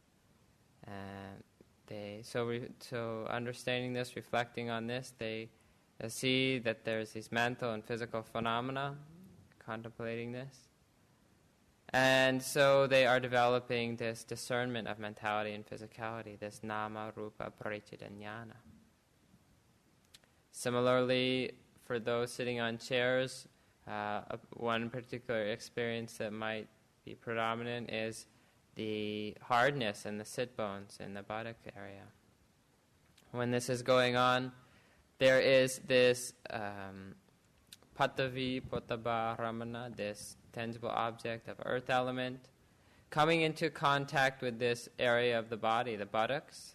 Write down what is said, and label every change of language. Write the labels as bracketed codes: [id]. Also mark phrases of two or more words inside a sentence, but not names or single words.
[en] And so understanding this, reflecting on this, they They see that there's these mental and physical phenomena, contemplating this. And so they are developing this discernment of mentality and physicality, this [pi] nama, rupa, parichita, jnana. [en] Similarly, for those sitting on chairs, one particular experience that might be predominant is the hardness in the sit bones in the buttock area. When this is going on, there is this [pi] patavi, potaba, ramana, [en] this tangible object of earth element, coming into contact with this area of the body, the buttocks.